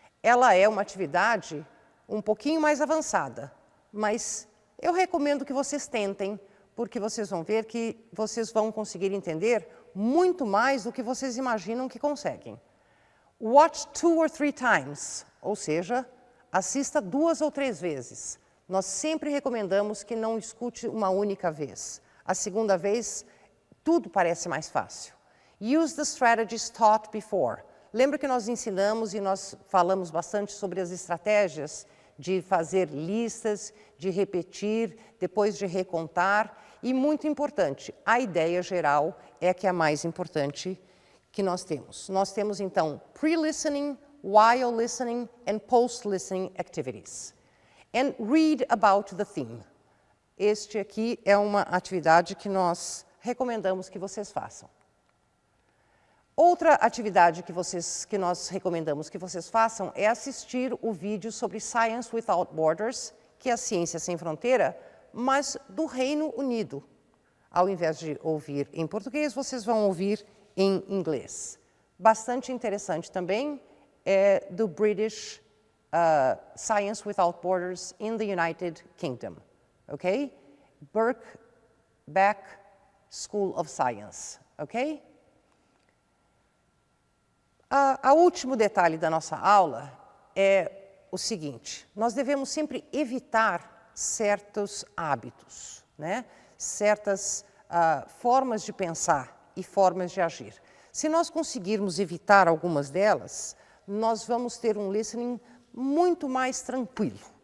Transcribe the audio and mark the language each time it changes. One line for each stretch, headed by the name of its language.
Portuguese: Ela é uma atividade um pouquinho mais avançada, mas eu recomendo que vocês tentem, porque vocês vão ver que vocês vão conseguir entender muito mais do que vocês imaginam que conseguem.
English: Watch 2 or 3 times,
Portuguese: ou seja, assista 2 ou 3 vezes. Nós sempre recomendamos que não escute uma única vez. A segunda vez, tudo parece mais fácil.
English: Use the strategies taught before.
Portuguese: Lembra que nós ensinamos e nós falamos bastante sobre as estratégias de fazer listas, de repetir, depois de recontar. E muito importante, a ideia geral é que é a mais importante que nós temos. Nós temos, então,
English: pre-listening, while listening, and post-listening activities. And read about the theme.
Portuguese: Este aqui é uma atividade que nós recomendamos que vocês façam. Outra atividade que nós recomendamos que vocês façam é assistir o vídeo sobre Science Without Borders, que é a ciência sem fronteira, mas do Reino Unido. Ao invés de ouvir em português, vocês vão ouvir em inglês. Bastante interessante também é do British Science Without Borders in the United Kingdom. Ok?
English: Birkbeck School of Science.
Portuguese: Ok? O último detalhe da nossa aula é o seguinte: nós devemos sempre evitar certos hábitos, né? Certas formas de pensar e formas de agir. Se nós conseguirmos evitar algumas delas, nós vamos ter um listening muito mais tranquilo.